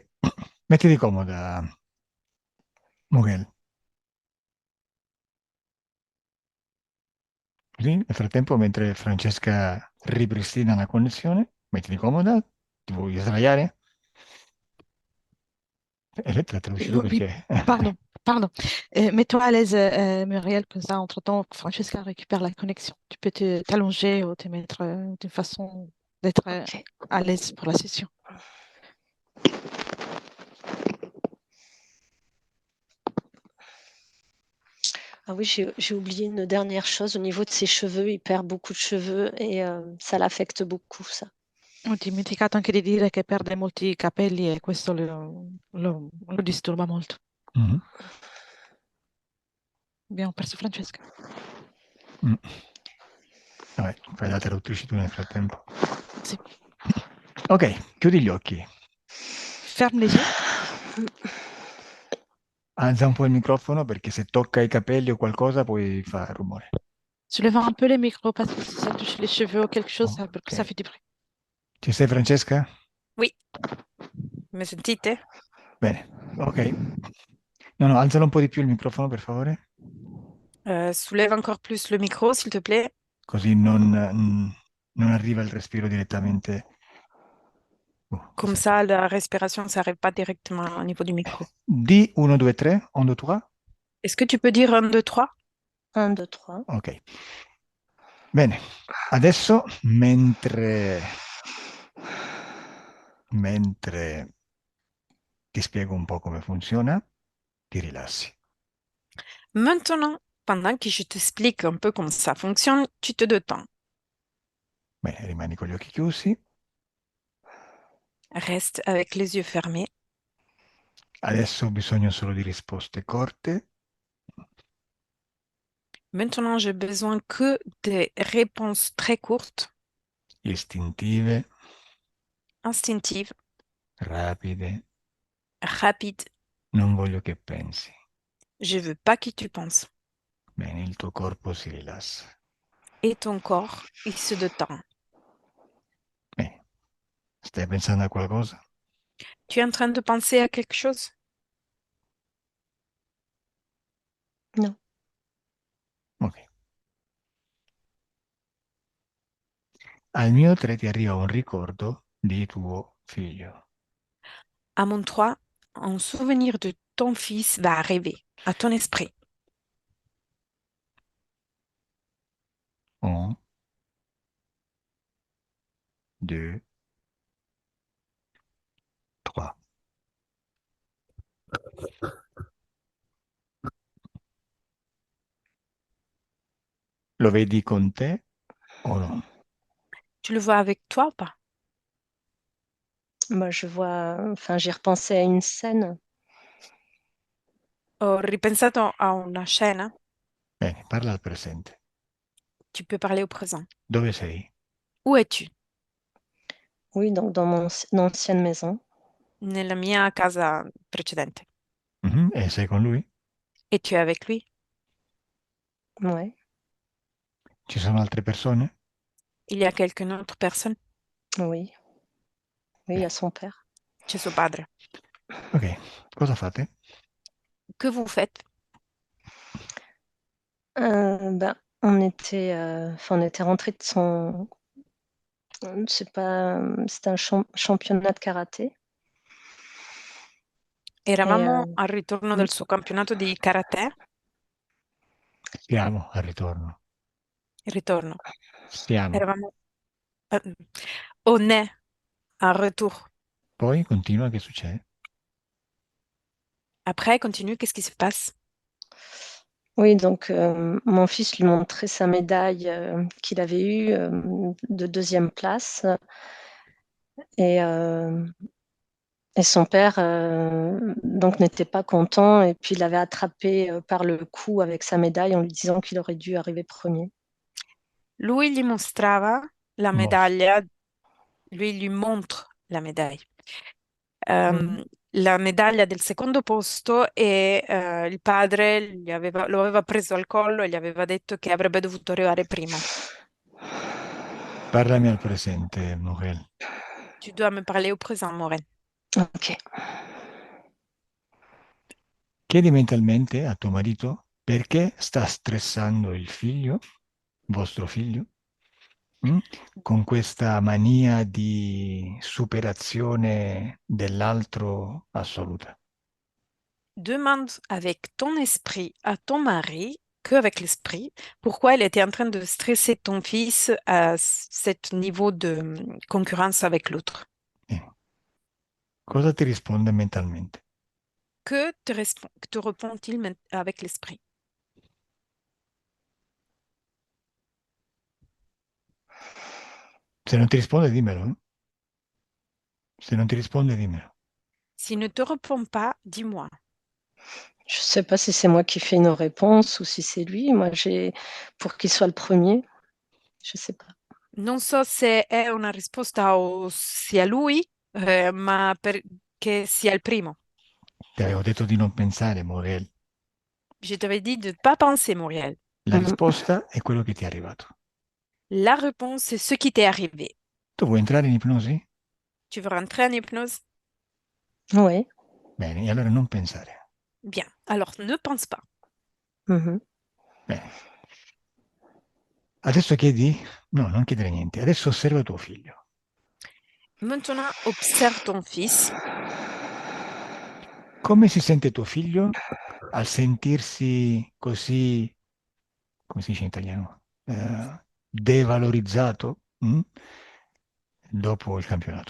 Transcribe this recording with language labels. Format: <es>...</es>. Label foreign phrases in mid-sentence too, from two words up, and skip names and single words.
<it>Mettiti comoda, Mughel. Così, nel frattempo, mentre Francesca ripristina la connessione, mettiti comoda, ti vuoi sdraiare? Elettra, te l'ho uscito</it> <fr>Oui,</fr> <it>perché...</it> <fr>pardon, pardon. Mets-toi à l'aise, Muriel, comme ça, entre-temps, Francesca récupère la connexion. Tu peux t'allonger ou te mettre d'une façon d'être Ok. à l'aise pour la session. Ah oui, j'ai oublié une dernière chose. Au niveau de ses cheveux, il perd beaucoup de cheveux et ça l'affecte beaucoup, ça.</fr> <it>Ho dimenticato anche di dire che perde molti capelli e questo lo disturba molto. Mhm. Abbiamo perso Francesca. Mm. Vabbè, fai la traduttrice tu nel frattempo. Sì. Ok, chiudi gli occhi.</it> <fr>Ferme les yeux.</fr> <it>Alza un po' il microfono perché se tocca i capelli o qualcosa poi fa rumore.</it> <fr>Soulève un peu les micros parce que si ça touche les cheveux ou quelque chose, ça Ok. fait du bruit.</fr> <it>Ci sei, Francesca? Oui, mi sentite? Bene, ok. No, no, alzalo un po' di più il microfono, per favore.</it> <fr>Soulève encore plus le micro, s'il te plaît.</fr> <it>Così non arriva il respiro direttamente.</it> <fr>Comme</fr> <it>Aspetta.</it> <fr>ça, la respiration ne s'arrête pas directement au niveau du micro.</fr> <it>Di 1, 2, 3, 1, 2, 3.</it> <fr>Est-ce que tu peux dire 1, 2, 3? 1, 2, 3. Ok.</fr> <it>Bene, adesso mentre ti spiego un po' come funziona, ti rilassi.</it> <fr>Maintenant, pendant que je t'explique un peu comment ça fonctionne, tu te détends.</fr> <it>Bene, rimani con gli occhi chiusi.</it> <fr>Reste avec les yeux fermés.</fr> <it>Adesso ho bisogno solo di risposte corte,</it> <fr>Maintenant, j'ai besoin que des réponses très courtes,</fr> <it>istintive,</it> <fr>instinctives,</fr> <it>rapide.</it> <fr>rapides.</fr> <it>Non voglio che pensi.</it> <fr>Je veux pas que tu penses.</fr> <it>Bene, il tuo corpo si rilassa.</it> <fr>Et ton corps, il se détend.</fr> <it>Bene, stai pensando a qualcosa?</it> <fr>Tu es en train de penser à quelque chose? Non. Ok.</fr> <it>Al mio 3 ti arriva un ricordo di tuo figlio.</it> <fr>À mon 3, un souvenir de ton fils va arriver à ton esprit. 1, 2, 3.</fr> <it>Lo vedi con te o no?</it> <fr>Tu le vois avec toi ou pas? Moi, je vois, enfin, j'ai repensé à une scène.</fr> <it>Ho ripensato a una scena. Bene, parla al presente.</it> <fr>Tu peux parler au présent.</fr> <it>Dove sei?</it> <fr>Où es-tu? Oui, donc dans mon ancienne maison.</fr> <it>Nella mia casa precedente. Mhm, e sei con lui?</it> <fr>Et tu es avec lui? Ouais,</fr> <it>Ci sono altre persone?</it> <fr>Il y a quelqu'une autre personne? oui. Oui, il y a son père.</fr> <it>C'è suo padre. Ok, cosa fate?</it> <fr>Que vous faites? Ben, on était rentré de son, c'est pas, c'était un championnat de karaté. Et</fr> <it>Eravamo al ritorno mm, del suo campionato di karate. Siamo al ritorno. Ritorno. Siamo.</it> <fr>Eravamo euh, on est en retour.</fr> <it>Poi continua, che succede?</it> <fr>Après, continue, qu'est-ce qui se passe? oui, donc mon fils lui montrait sa médaille qu'il avait eue de deuxième place. Et, euh, et son père donc n'était pas content et puis il l'avait attrapé par le cou avec sa médaille en lui disant qu'il aurait dû arriver premier.</fr> <it>Lui gli mostrava la Mos- medaglia, lui gli montre la medaglia. Mhm. La medaglia del secondo posto e il padre lo aveva preso al collo e gli aveva detto che avrebbe dovuto arrivare primo. Parlami al presente, Morel.</it> <fr>Tu dois me parler au présent, Maureen. Ok.</fr> <it>Chiedi mentalmente a tuo marito perché sta stressando il figlio, vostro figlio, mm? Con questa mania di superazione dell'altro assoluta.</it> <fr>Demande avec ton esprit à ton mari, que avec l'esprit, pourquoi il était en train de stresser ton fils à ce niveau de concurrence avec l'autre.</fr> <it>Eh, Cosa ti risponde mentalmente?</it> <fr>Que te répond-il avec l'esprit?</fr> <it>Se non ti risponde, dimmelo. Se non ti risponde, dimmelo.</it> <fr>S'il ne te répond pas, dis-moi. Je sais pas si c'est moi qui fais une réponse ou si c'est lui. Moi, j'ai pour qu'il soit le premier. Je sais pas.</fr> <it>Non so se è una risposta o sia lui, ma che sia il primo. Ti avevo detto di non pensare, Morel.</it> <fr>Je t'avais dit de ne pas penser, Muriel.</fr> <it>La risposta è quello che ti è arrivato.</it> <fr>La réponse, c'est ce qui t'est arrivé.</fr> <it>Tu vuoi entrare in ipnosi?</it> <fr>Tu veux rentrer en hypnose? Oui.</fr> <it>Bene, e allora non pensare.</it> <fr>Bien. Alors, ne pense pas. Mhm.</fr> <it>Bene. Adesso chiedi? No, non chiedere niente. Adesso osserva tuo figlio.</it> <fr>Maintenant, observe ton fils.</fr> <it>Come si sente tuo figlio al sentirsi così, come si dice in italiano, devalorizzato dopo il campionato?</it>